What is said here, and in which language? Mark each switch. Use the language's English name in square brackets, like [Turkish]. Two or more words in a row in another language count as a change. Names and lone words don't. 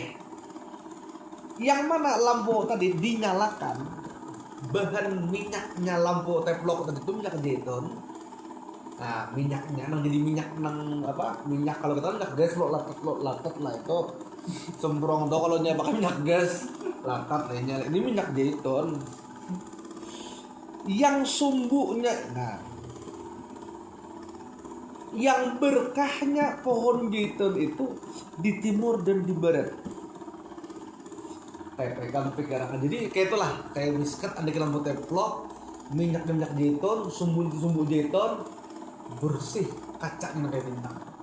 [Indonesian] Yang mana lampu tadi dinyalakan, bahan minyaknya lampu teplok tadi itu minyak zaitun. [Banjar] Nah, minyaknya nang jadi minyak nang apa? Minyak kalau kita minyak gas lo latat lah itu. Semprong tuh kalau nya pakai minyak gas, latat lainnya. [Indonesian] Ini minyak zaitun. Yang sumbunya, nah, yang berkahnya pohon zaitun itu di timur dan di barat. [Banjar] Pegang pikiran. [Indonesian] Jadi kayak itulah, kayak miskat ada lampu teplok, minyak zaitun, sumbu zaitun bersih, kacanya kayak bintang.